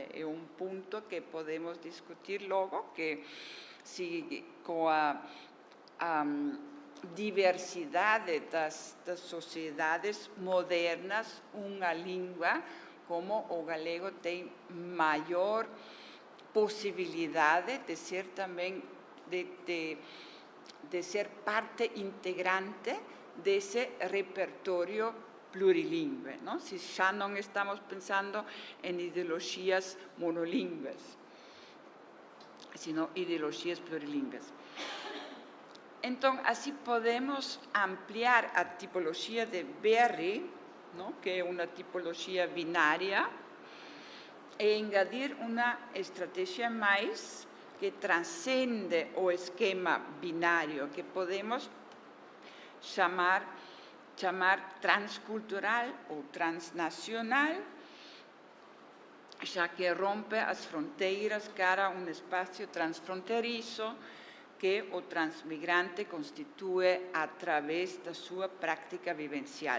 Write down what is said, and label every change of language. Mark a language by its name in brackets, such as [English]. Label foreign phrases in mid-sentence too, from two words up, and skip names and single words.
[Portuguese] É um ponto que podemos discutir logo, que se com a diversidade das sociedades modernas, uma língua como o galego tem maior possibilidade de ser também, de ser parte integrante desse repertório plurilingüe, não? Se já não estamos pensando em ideologias monolingües, sino ideologias plurilingües. Então, assim podemos ampliar a tipologia de Berry ¿no? [Galician] Que é unha tipoloxía binaria, e engadir unha estrategia máis que transcende o esquema binario, que podemos chamar transcultural ou transnacional, xa que rompe as fronteiras cara a un espacio transfronterizo que o transmigrante constitúe a través da súa práctica vivencial.